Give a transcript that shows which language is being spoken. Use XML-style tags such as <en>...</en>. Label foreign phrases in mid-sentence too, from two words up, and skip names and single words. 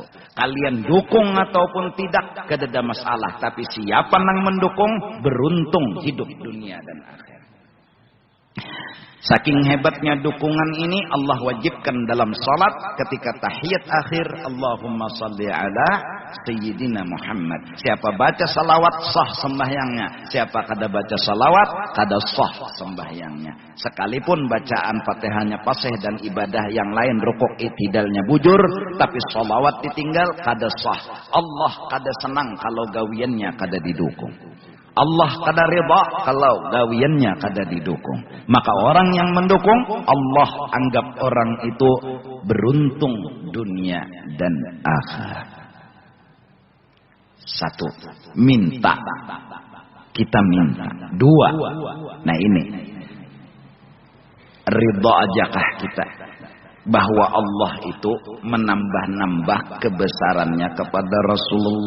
<id>Kalian dukung ataupun tidak, tidak ada masalah. Tapi siapa yang mendukung, beruntung hidup dunia dan akhirat. Saking hebatnya dukungan ini, Allah wajibkan dalam salat ketika tahiyat akhir,</id> <ar>اللهم صل على سيدنا محمد.</ar> <bjn>Siapa baca salawat sah sembahyangnya. Siapa kada baca salawat kada sah sembahyangnya. Sekalipun bacaan Fatihahnya fasih dan ibadah yang lain rukuk itidalnya bujur, tapi salawat ditinggal kada sah. Allah kada senang kalau gawiannya kada didukung. Allah kada ridha kalau gawiannya kada didukung.</bjn> <id>Maka orang yang mendukung, Allah anggap orang itu beruntung dunia dan akhirat. Satu, minta. Kita minta.</id> <bjn>Dua, nah ini, ridha ajakah kita bahwa Allah itu menambah-nambah kebesarannya kepada Rasulullah?</bjn>